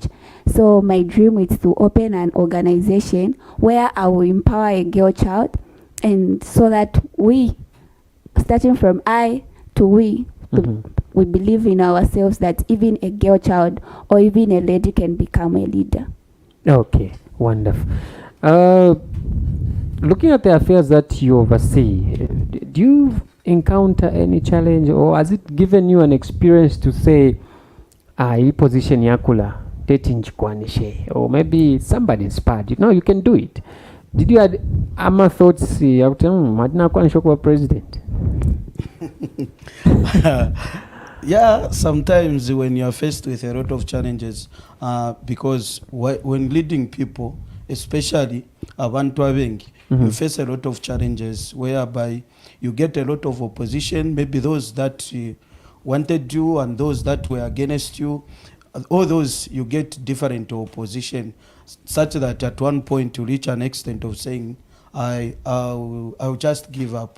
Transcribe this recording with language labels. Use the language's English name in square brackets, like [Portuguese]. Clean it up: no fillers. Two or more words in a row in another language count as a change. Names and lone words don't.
[English] So my dream is to open an organization where I will empower a girl child, and so that we, starting from I to we believe in ourselves that even a girl child or even a lady can become a leader. Okay, wonderful. Looking at the affairs that you oversee, do you encounter any challenge, or has it given you an experience to say, [Bemba] hii position yakula teti njikwanishe, [English] or maybe somebody inspired you? No, you can do it. Did you had ama thoughts [Bemba] madina kwanisho kwa [English] president? Yeah, sometimes when you are faced with a lot of challenges, because when leading people, especially [Bemba] abantu abengi, [English] you face a lot of challenges whereby you get a lot of opposition, maybe those that wanted you and those that were against you. All those, you get different opposition, such that at one point you reach an extent of saying, I'll just give up.